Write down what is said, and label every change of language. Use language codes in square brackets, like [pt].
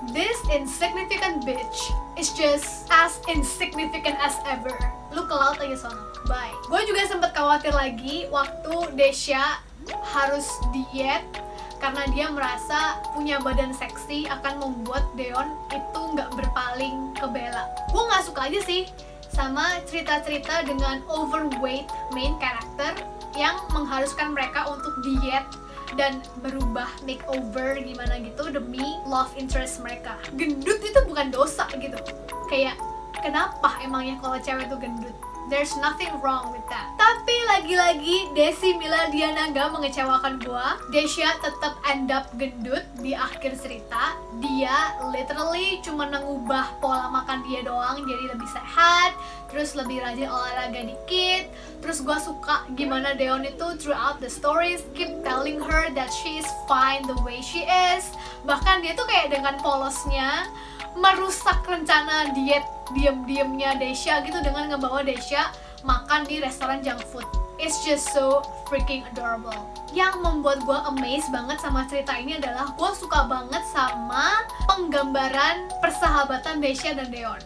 [en] This insignificant bitch is just as insignificant as ever. [id] Lu ke laut aja sono, bye. Gue juga sempet khawatir lagi waktu Desha harus diet karena dia merasa punya badan seksi akan membuat Daeon itu nggak berpaling ke Bella. Gue nggak suka aja sih sama cerita-cerita dengan [en] overweight main character [id] yang mengharuskan mereka untuk diet dan berubah makeover gimana gitu demi [en] love interest [id] mereka. Gendut itu bukan dosa gitu. Kayak kenapa emangnya kalau cewek itu gendut? [en] There's nothing wrong with that. [id] Tapi lagi-lagi Desi Miladiana gak mengecewakan gua. Desha tetap end up gendut di akhir cerita. Dia literally cuma mengubah pola makan dia doang jadi lebih sehat, terus lebih rajin olahraga dikit. Terus gua suka gimana Daeon itu [en] throughout the stories keep telling her that she is fine the way she is. [id] Bahkan dia tuh kayak dengan polosnya merusak rencana diet diem-diemnya Desha gitu dengan ngebawa Desha makan di restoran junk food. [en] It's just so freaking adorable. [id] Yang membuat gue amazed banget sama cerita ini adalah gue suka banget sama penggambaran persahabatan Desha dan Daeon.